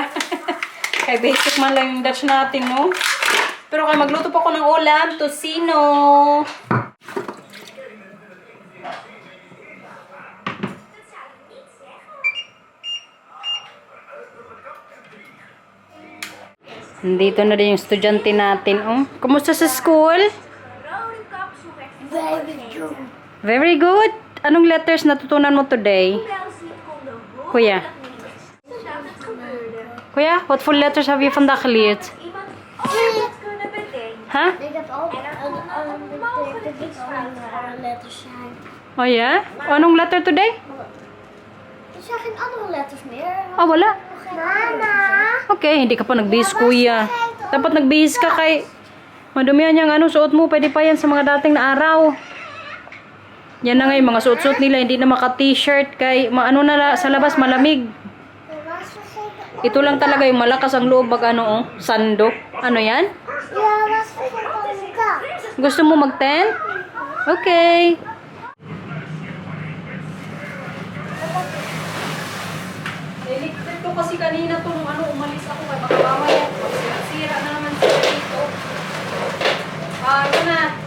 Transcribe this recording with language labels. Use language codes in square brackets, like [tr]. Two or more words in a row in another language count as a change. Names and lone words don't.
[tl] Kaya basic man lang yung Dutch natin, no? Pero kaya magluto po ako ng ulam, tocino. Dito na din yung estudyante natin, oh. Kumusta sa school? [en] Very good. Very good. [tl] Anong letters natutunan mo today? Kuya? Kuya, [en] what full letters have you [nl] vandaag geleerd? Huh? Ik heb ook letters zijn. Oh ja? [tl] Anong letter today? [nl] Er zijn geen andere letters meer. [tl] Oh, wala. Mama. Okay, hindi ka pa nagbihis, kuya. Dapat nagbihis ka kay madumihan yung ano, suot mo. Pwede pa yan sa mga dating na araw. Yan na nga yung mga suot-suot nila. Hindi na maka-t-shirt kay ano na sa labas malamig. Ito lang talaga yung malakas ang loob mag ano, oh, sando. Ano yan? [nl] Ja, was vergeten ka. [tl] Gusto mo mag-10? Okay. Electric ko kasi kanina to nung ano, umalis ako kay baka mamaya. Sira na naman sila dito. Ito na.